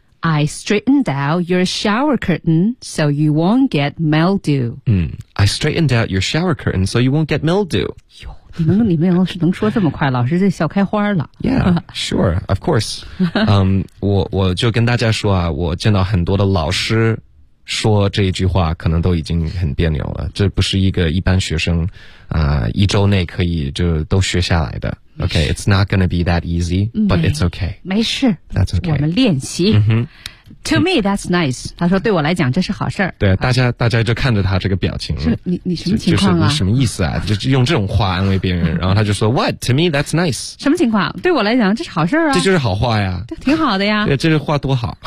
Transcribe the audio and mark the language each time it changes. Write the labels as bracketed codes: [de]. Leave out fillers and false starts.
[en] I straightened out your shower curtain so you won't get mildew. I straightened out your shower curtain so you won't get mildew. [zh] 你们能说这么快，老师这笑开花了。 [en] Yeah, sure, of course. [zh] 我就跟大家说啊，我见到很多的老师说这一句话可能都已经很别扭了。这不是一个一般学生一周内可以就都学下来的。 [en] Okay, it's not gonna be that easy, but it's okay. [zh] 没事。 [en] That's okay. [zh] 我们练习。 [en] To me, that's nice. [zh] 他说对我来讲这是好事儿。对、大家就看着他这个表情了。你什么情况啊、就是、你什么意思啊，就用这种话安慰别人。然后他就说 [en] ,what? To me, that's nice. [zh] 什么情况，对我来讲这是好事儿啊。这就是好话呀。挺好的呀。对，这是话多好。